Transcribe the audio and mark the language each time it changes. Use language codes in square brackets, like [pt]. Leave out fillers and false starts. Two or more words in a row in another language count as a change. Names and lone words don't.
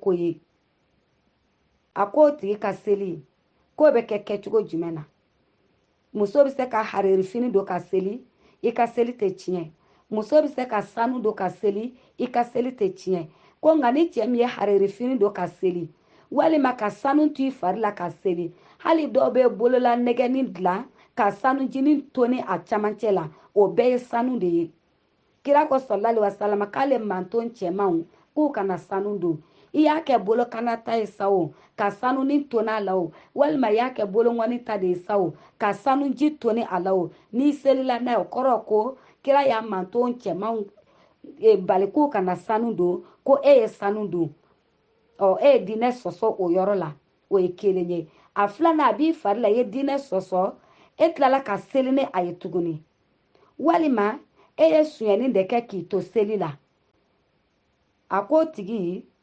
[bm] ko ye a ko tigi ka seli k'o bɛ kɛ kɛcogo jumɛn na muso bɛ se ka hariri fini don ka seli i ka seli tɛ tiɲɛ muso bɛ se ka sanu don ka seli i ka seli tɛ tiɲɛ ko nka ni cɛ min ye hariri fini don ka seli walima ka sanu to i fari la ka seli hali dɔw bɛ bolola nɛgɛni dilan ka sanu jinin toni a camancɛ la o bɛɛ ye sanu de ye kira ko [ar] sallallahu alaihi wasallam [bm] k'ale manton cɛmanw k'u kana sanu don i y'a kɛ bolo kanata ye sa o ka sanu ni toni a la o walima i y'a kɛ bolo ŋɔni ta de ye sa o ka sanu ji toni a la o n'i selila n'a ye o kɔrɔ ko kira y'a manton cɛmanw bali k'u kana sanu don ko e ye sanu don e ye diinɛ sɔsɔ o yɔrɔ la o ye kelen ye a filanan a b'i fari la i ye diinɛ sɔsɔ e tilala ka seli ni a ye tuguni walima e ye suɲɛni de kɛ k'i to seli la a ko tigi